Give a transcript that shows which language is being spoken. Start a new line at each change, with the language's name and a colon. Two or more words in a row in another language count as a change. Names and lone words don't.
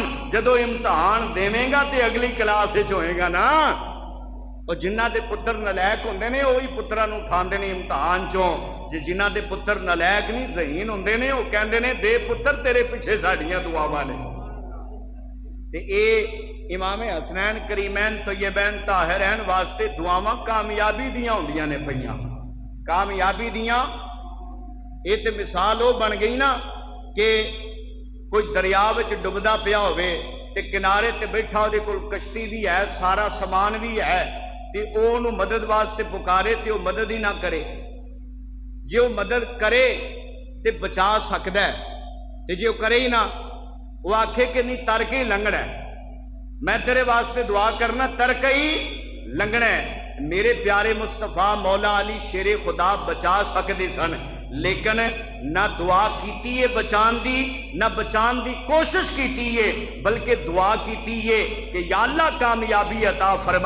Punjabi: جدو امتحان دیویں گا تے اگلی کلاس وچ ہوئے گا نا۔ اور جنہ دے پتر نالائق ہوندے نے وہی پتراں نو اٹھاندے نے امتحان چوں، جنہ دے پتر نالائق نہیں ذہین ہوندے نے وہ کہندے نے دے پتر تیرے پیچھے ساڈیاں دعاواں نے۔ تے اے امام حسنین کریمین طیبین طاہرین واسطے دعاواں کامیابی دیاں ہوندیاں نے پئیاں، کامیابی دیاں۔ اے تے مثال وہ بن گئی نا کہ کوئی دریا وچ ڈبدا پیا ہوئے تے کنارے تے بیٹھا دے کول کشتی بھی ہے، سارا سامان بھی ہے، تے او نو مدد واسطے پکارے تے وہ مدد ہی نہ کرے۔ جے وہ مدد کرے تے بچا سکدا ہے، تے جے وہ کرے ہی نہ، وہ آکھے کہ نہیں تر کے ہی لنگنا ہے، میں تیرے واسطے دعا کرنا تر کے ہی لنگنا ہے۔ میرے پیارے مصطفیٰ مولا علی شیر خدا بچا سکتے سن، لیکن نہ دعا کیتی ہے بچان دی، نہ بچان دی کوشش کیتی ہے، بلکہ دعا کیتی ہے کہ یا اللہ کامیابی عطا فرما۔